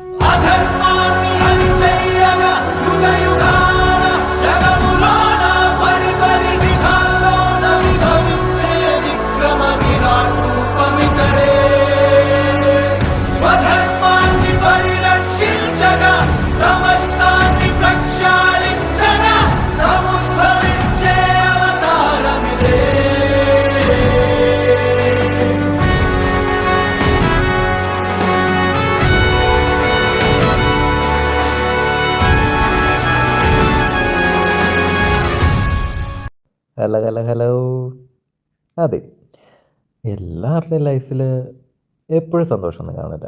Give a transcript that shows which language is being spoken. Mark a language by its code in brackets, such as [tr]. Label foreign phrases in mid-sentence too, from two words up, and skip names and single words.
[te] అధర్మాన్ని హరిచెయ్యగా యుగ యుగాన జగములోన పరి పరి విధాల్లోన విభవించే విక్రమ విరాట్ రూపమితడే. స్వధర్మాన్ని పరిరక్షించగా సమస్తాన్ని ప్రక్షాళించగా సముద్భవించే అవతారమిదే. [ml] ഹലോ ഹലോ ഹലോ. അതെ, എല്ലാവരുടെയും ലൈഫിൽ എപ്പോഴും സന്തോഷമൊന്നും കാണില്ല.